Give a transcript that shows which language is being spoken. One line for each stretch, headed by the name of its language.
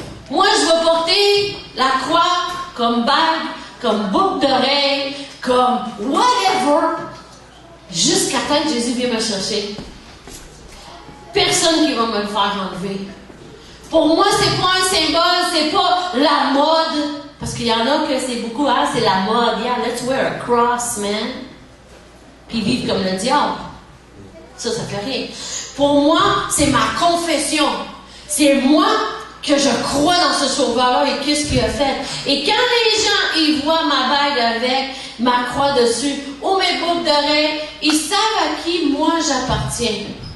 French: Moi, je vais porter la croix comme bague, comme boucle d'oreille, comme whatever, jusqu'à temps que Jésus vienne me chercher. Personne qui va me le faire enlever. Pour moi, c'est pas un symbole, c'est pas la mode. Parce qu'il y en a que c'est beaucoup, ah, c'est la mode.
English: Yeah, let's wear a cross, man.
French: Puis vivre comme le diable. Ça fait rien. Pour moi, c'est ma confession. C'est moi que je crois dans ce sauveur-là et qu'est-ce qu'il a fait. Et quand les gens, ils voient ma bague avec ma croix dessus, ou mes boucles d'oreilles, ils savent à qui moi j'appartiens.